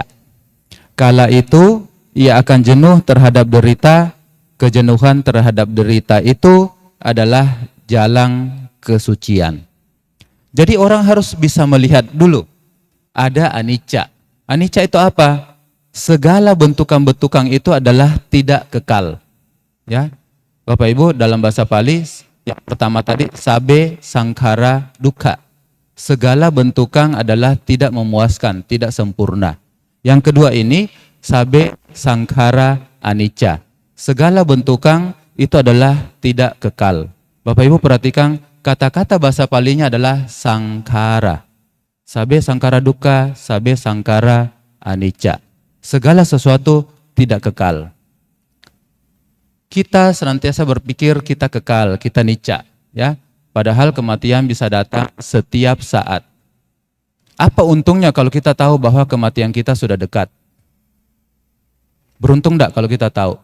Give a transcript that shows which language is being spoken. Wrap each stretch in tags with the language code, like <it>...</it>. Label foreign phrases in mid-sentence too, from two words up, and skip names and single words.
<id>Kala itu ia akan jenuh terhadap derita, kejenuhan terhadap derita itu adalah jalan kesucian. Jadi orang harus bisa melihat dulu ada anicca. Anicca itu apa? Segala bentukan-bentukan itu adalah tidak kekal. Ya. Bapak Ibu dalam bahasa Pali yang pertama tadi</id> <pi>sabe sangkara dukkha.</pi> <id>Segala bentukan adalah tidak memuaskan, tidak sempurna. Yang kedua ini</id> <pi>sabe sangkara anicca.</pi> <id>Segala bentukan itu adalah tidak kekal. Bapak Ibu perhatikan kata-kata bahasa Palinya adalah sangkara.</id> <pi>Sabe sangkara dukkha, sabe sangkara anicca.</pi> <id>Segala sesuatu tidak kekal. Kita senantiasa berpikir kita kekal, kita nicca, ya. Padahal kematian bisa datang setiap saat. Apa untungnya kalau kita tahu bahwa kematian kita sudah dekat? Beruntung enggak kalau kita tahu?</id>